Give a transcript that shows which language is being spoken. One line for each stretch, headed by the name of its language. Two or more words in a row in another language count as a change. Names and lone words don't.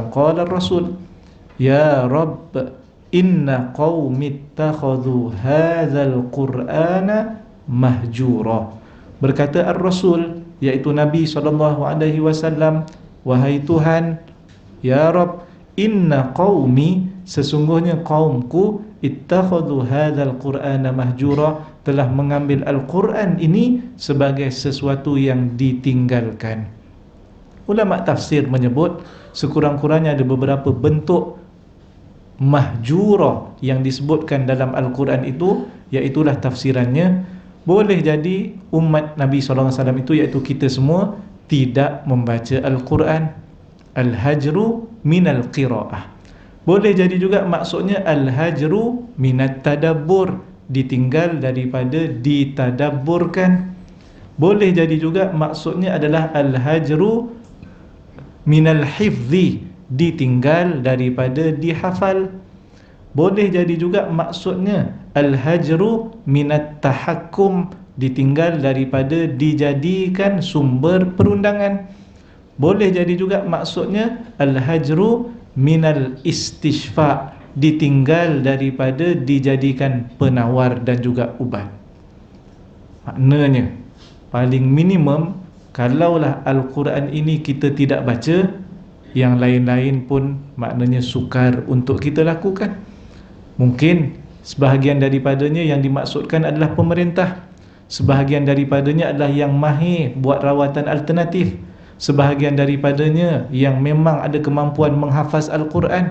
Arabic: قال رسول، يا رب، إن قومي اتخذوا هذا القرآن مهجورا.
Malay: Berkata Ar-Rasul, iaitu Nabi SAW, wahai Tuhan,
Arabic: يا رب، إن قومي,
Malay: sesungguhnya kaumku,
Arabic: اتخذوا هذا القرآن مهجورا,
Malay: telah mengambil Al-Quran ini sebagai sesuatu yang ditinggalkan. Ulama tafsir menyebut sekurang-kurangnya ada beberapa bentuk mahjura yang disebutkan dalam Al-Quran itu, iaitulah tafsirannya. Boleh jadi umat Nabi SAW itu, iaitu kita semua, tidak membaca Al-Quran.
Arabic: الهجر من القراءة.
Malay: Boleh jadi juga maksudnya
Arabic: الهجر من التدبر,
Malay: ditinggal daripada ditadabburkan. Boleh jadi juga maksudnya adalah
Arabic: الهجر من الحفظ,
Malay: ditinggal daripada dihafal. Boleh jadi juga maksudnya
Arabic: الهجر من التحاكم,
Malay: ditinggal daripada dijadikan sumber perundangan. Boleh jadi juga maksudnya
Arabic: الهجر من الاستشفاء,
Malay: ditinggal daripada dijadikan penawar dan juga ubat. Maknanya paling minimum, kalaulah Al-Quran ini kita tidak baca, yang lain-lain pun maknanya sukar untuk kita lakukan. Mungkin sebahagian daripadanya yang dimaksudkan adalah pemerintah, sebahagian daripadanya adalah yang mahir buat rawatan alternatif, sebahagian daripadanya yang memang ada kemampuan menghafaz Al-Quran.